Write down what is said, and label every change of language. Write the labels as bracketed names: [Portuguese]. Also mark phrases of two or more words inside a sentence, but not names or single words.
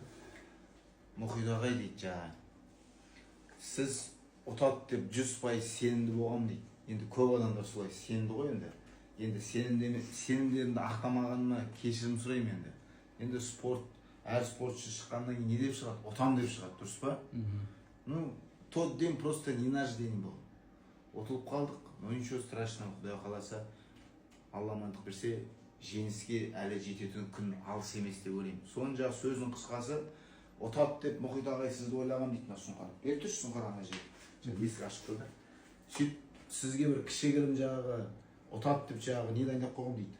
[Kazakh] Мұхит ағай дейді жаңағы. Сіз ұтады деп 100% сенімді болғам дейді. Енді көп адамдар солай сенімді ғой енді. Енді сенімдерімді ақтамағаныма кешірім сұраймын енді. Енді әр спортшы шыққаннан кейін не деп шығады? Ұтам деп шығады, дұрыс па? [Russian] Ну, тот день просто не наш день был. [Kazakh] Ұтылып қалдық, [Russian] но ничего страшного, [Kazakh] Құдай қаласа, Алла амандық берсе, жеңіске әлі жететін күн алыс емес деп ойлаймын. Соның жағы сөздің қысқасы, ұтады деп Мұхит ағай сізді ойлаған дейді мына Сұңқар. Бер тұршы Сұңқар ана жерге. Есік ашып тұр да. Сөйтіп сізге бір кішігірім жағы ұтады деп жағы не дайындап қойған дейді?